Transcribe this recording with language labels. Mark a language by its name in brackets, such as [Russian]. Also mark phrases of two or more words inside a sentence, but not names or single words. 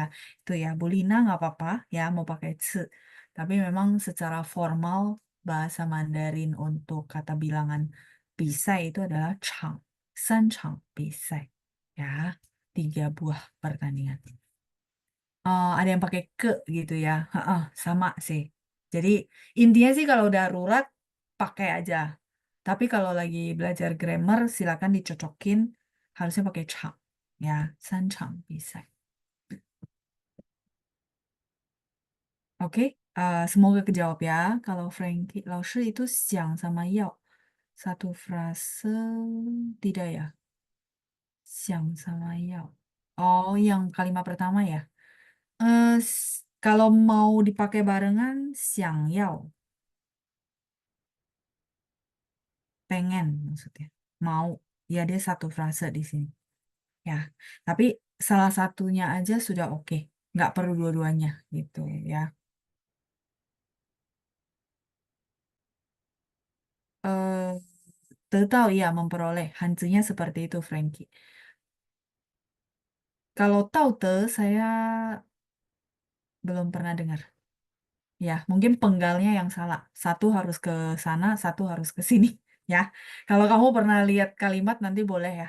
[Indonesian] Itu ya, Bu Lina nggak apa-apa ya mau pakai tsu. Tapi memang secara formal bahasa Mandarin untuk kata bilangan bisa itu adalah chang, [Chinese] 三场 [Indonesian] bisa ya, 3 buah pertandingan. Ada yang pakai ke gitu ya. Heeh, sama sih. Jadi intinya sih kalau darurat pakai aja. Tapi kalau lagi belajar grammar silakan dicocokin harusnya pakai chang ya. [Chinese] 三场比赛. [Indonesian] Oke, semoga kejawab ya. Kalau Frankie, 老师 itu 想 sama 要. Satu frase tidak ya? 想 sama 要. Oh, yang kalimat pertama ya. Kalau mau dipakai barengan, 想要 pengen maksudnya. Mau, ya dia satu frase di sini. Ya, tapi salah satunya aja sudah oke. Nggak perlu dua-duanya gitu ya. Eh, 得到 ya memperoleh. Hanzinya seperti itu, Frankie. Kalau 道德 saya belum pernah dengar. Ya, mungkin penggalnya yang salah. Satu harus ke sana, satu harus ke sini. Ya, kalau kamu pernah lihat kalimat nanti boleh ya.